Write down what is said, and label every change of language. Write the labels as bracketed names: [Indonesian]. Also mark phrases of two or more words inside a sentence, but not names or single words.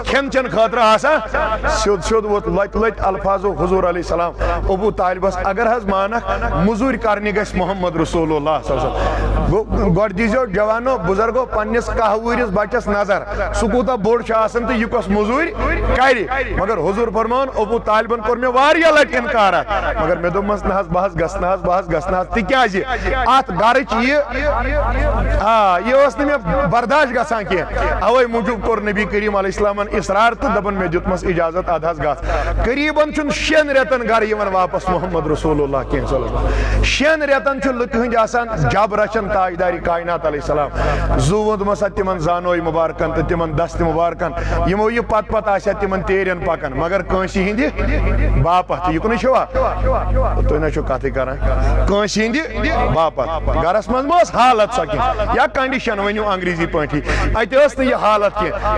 [Kashmiri] کھٮ۪ن چٮ۪ن خٲطرٕ آسان سیوٚد ووت لتہِ الفاظو حضوٗر [Arabic] علیہ السلام [Kashmiri] ابوٗ طالبس اگر حظ مانکھ موٚزوٗرۍ کرنہِ گژھِ محمد رسول اللہ گوٚو گۄڈٕ دیٖزیو جوانو بُزرگو پننِس 10 وُہرِس بچس نظر سہ کوتاہ بوڑ چھ آسان تو یہ کس مزوری کر مگر حضور فرمان ابو طالبن کور مے واریاہ لٹ انکار مگر مے دوپمس نہ بہس گژھنہ تکیازِ ات گرچ یہ اوس نہ مے برداشت گژھان کی اوے موجوب کور نبی کریم علیہ السلامن اصرار تو دپن مے دیتمس اجازت اد حظ گژھ قریباً چھن 6 رٮ۪تن گھر یوان واپس محمد رسول اللہ [Arabic] صلی اللہ علیہ وسلم [Kashmiri] 6 رٮ۪تن چھ لُکہٕ ہٕنٛدۍ آسان جب رچن تاجداری کائنات [Arabic] علیہ السلام [Kashmiri] زو ووٚدمس تمن زانوے مبارکن تو تمن دست مبارکن یمو یہ پت آسیا تمن تیرین پکان مگر کٲنٛسہِ ہٕنٛدِ باپت یُکنٕے چھوا تُہۍ نہ چھو کتھٕے کران کٲنٛسہِ ہٕنٛدِ باپت گرس منٛز ما ٲس حالت سۄ کینٛہہ یا کنڈیشن ؤنِو انگریزی پٲٹھی اتہِ ٲس نہٕ یہِ حالت کینٛہہ